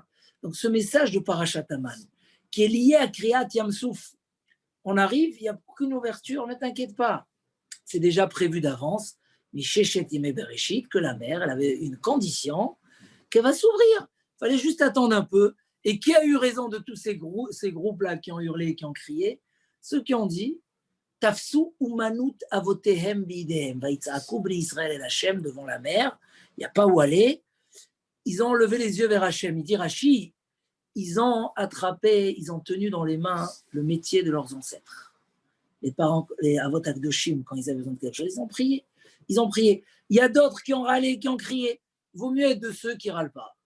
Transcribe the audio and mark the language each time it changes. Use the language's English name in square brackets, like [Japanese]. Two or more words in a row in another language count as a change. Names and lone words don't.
[French] Donc ce message de [Hebrew] פרשת המן, [French] qui est lié à [Hebrew] קריעת ים סוף, [French] on arrive, il n'y a aucune ouverture, ne t'inquiète pas. C'est déjà prévu d'avance, mais chez [Hebrew] ימי בראשית, [French] que la mer, elle avait une condition qu'elle va s'ouvrir. Il fallait juste attendre un peu. Et qui a eu raison de tous ces groupes-là qui ont hurlé, qui ont crié? Ceux qui ont dit [Hebrew] תפסו אומנות אבותיהם בידיהם, ויצעקו בני ישראל אל השם [French] devant la mer, il n'y a pas où aller. Ils ont levé les yeux vers Hashem. Il dit Rashi, ils ont attrapé, ils ont tenu dans les mains le métier de leurs ancêtres. Les parents, les [Hebrew] אבות הקדושים, [French] quand ils avaient besoin de quelque chose, ils ont prié. Ils ont prié. Il y a d'autres qui ont râlé, qui ont crié. Il vaut mieux être de ceux qui ne râlent pas.